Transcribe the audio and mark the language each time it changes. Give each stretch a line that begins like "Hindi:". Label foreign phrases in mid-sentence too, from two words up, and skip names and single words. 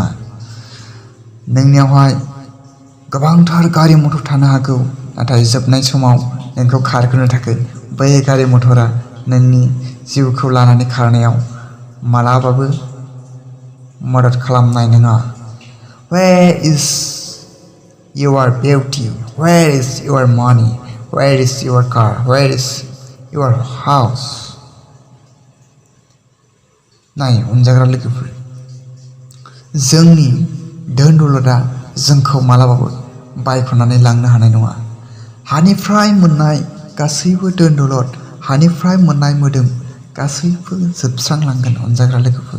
Bodo: नोंनियावहाय गोबांथार गारि मथर थानो हागौ, नाथाय जोबनाय समाव नोंखौ खारहोनो थाखाय बै गारि मथरा नोंनि जिउखौ लानानै खारनायाव मालाबाबो मदद खालामनाय नङा।
English: Where is your beauty? Where is your money? Where is your car? Where is your house?
Bodo: नाय अनजाग्रा लोगोफोर, जोंनि धोन दौलतआ जोंखौ मालाबाबो बायख'नानै लांनो हानाय नङा। हानिफ्राय मोननाय गासैबो धोन दौलत, हानिफ्राय मोननाय मोदोम गासैबो जोबस्रांलांगोन अनजाग्रा लोगोफोर।